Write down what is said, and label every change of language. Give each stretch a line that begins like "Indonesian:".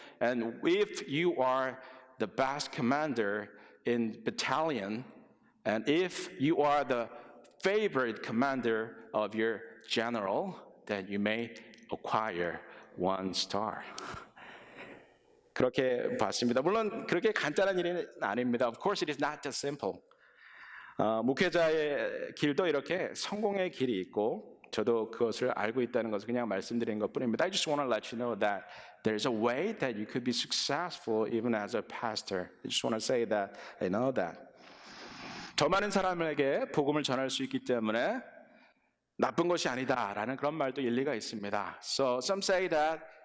English: And if you are the best commander in battalion, and if you are the favorite commander of your general, then you may acquire 1 star.
Korean: 그렇게 봤습니다. 물론 그렇게 간단한 일은 아닙니다.
English: Of course, it is not that simple.
Korean: 목회자의 길도 이렇게 성공의 길이 있고 저도 그것을 알고 있다는 것을 그냥 말씀드리는 것뿐입니다.
English: I just want to let you know that there's a way that you could be successful even as a pastor. I just want to say that I know that.
Korean: 더 많은 사람에게 복음을 전할 수 있기 때문에 나쁜 것이 아니다라는 그런 말도 일리가 있습니다.
English: So some say that